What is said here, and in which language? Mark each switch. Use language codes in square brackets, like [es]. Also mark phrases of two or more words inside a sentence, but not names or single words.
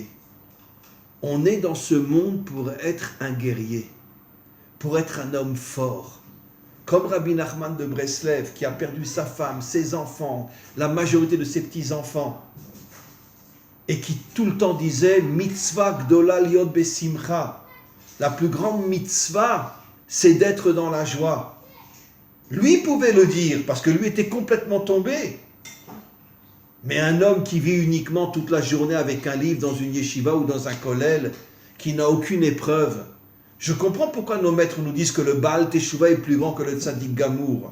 [fr] On est dans ce monde pour être un guerrier, pour être un homme fort. Comme Rabbi Nachman de Breslev, qui a perdu sa femme, ses enfants, la majorité de ses petits-enfants, et qui tout le temps disait « [he] מצוה גדולה להיות בשמחה ». [fr] La plus grande mitzvah, c'est d'être dans la joie. Lui pouvait le dire, parce que lui était complètement tombé. Mais un homme qui vit uniquement toute la journée avec un livre dans une yeshiva ou dans un kollel, qui n'a aucune épreuve, je comprends pourquoi nos maîtres nous disent que le [he] בעל תשובה [fr] est plus grand que le [he] צדיק גמור.